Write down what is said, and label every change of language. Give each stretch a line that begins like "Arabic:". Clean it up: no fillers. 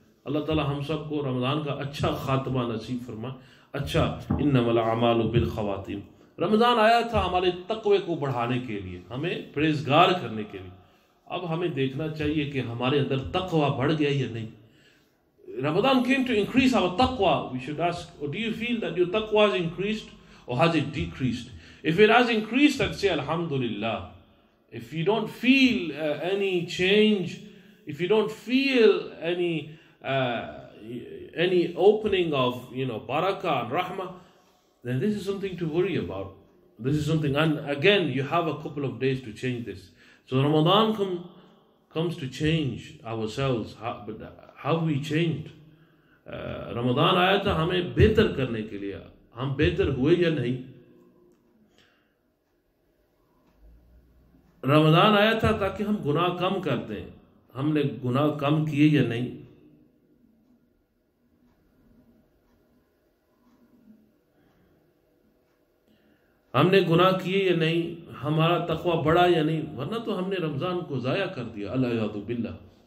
Urdu: اللہ تعالیٰ ہم سب کو رمضان کا اچھا خاتمہ نصیب فرمائے. اچھا،
Arabic: انما الاعمال بالخواتیم.
Urdu: رمضان آیا تھا ہمارے تقوی کو بڑھانے کے لیے، ہمیں پرہیزگار کرنے کے لیے. اب ہمیں دیکھنا چاہیے کہ ہمارے اندر تقوی بڑھ گیا یا نہیں.
English: Ramadan came to increase our taqwa. We should ask, or do you feel that your taqwa has increased or has it decreased? If it has increased, then say Alhamdulillah. If you don't feel any change, if you don't feel any opening of barakah and rahmah, then this is something to worry about. This is something, and again, you have a couple of days to change this. So Ramadan comes to change ourselves, but how we changed.
Urdu: رمضان آیا تھا ہمیں بہتر کرنے کے لیے. ہم بہتر ہوئے یا نہیں؟ رمضان آیا تھا تاکہ ہم گناہ کم کر دیں. ہم نے گناہ کم کیے یا نہیں؟ ہم نے گناہ کیے یا نہیں؟ ہمارا تقوی بڑھا یا نہیں؟ ورنہ تو ہم نے رمضان کو ضائع کر دیا. العیاذ باللہ.